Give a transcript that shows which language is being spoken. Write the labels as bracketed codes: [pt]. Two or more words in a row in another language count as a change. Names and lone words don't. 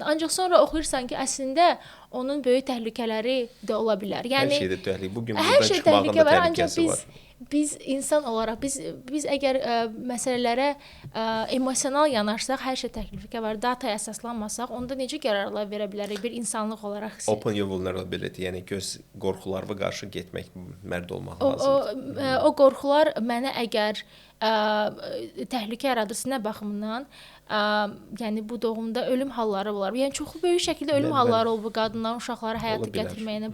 [az] Ancaq sonra oxuyursan ki, əslində onun böyük təhlükələri də ola bilər. Yəni hər şeydə təhlükə. Bu gün buradan çıxmağın da təhlükəsi var. Biz insan olaraq biz əgər məsələlərə emosional yanaşsaq, hər şey təhlükə var. Dataya əsaslanmasaq, onda necə qərarlar verə bilərik bir insanlıq olaraq? [en] Open your vulnerability, [az] yəni göz qorxularına qarşı getmək, mərd olmaq lazımdır. O qorxular mənə əgər təhlükə yaradırsa nə baxımından, yəni bu doğumda ölüm halları olar. Yəni çox böyük şəkildə ölüm halları olub bu qadınların uşaqları həyata gətirməyinə.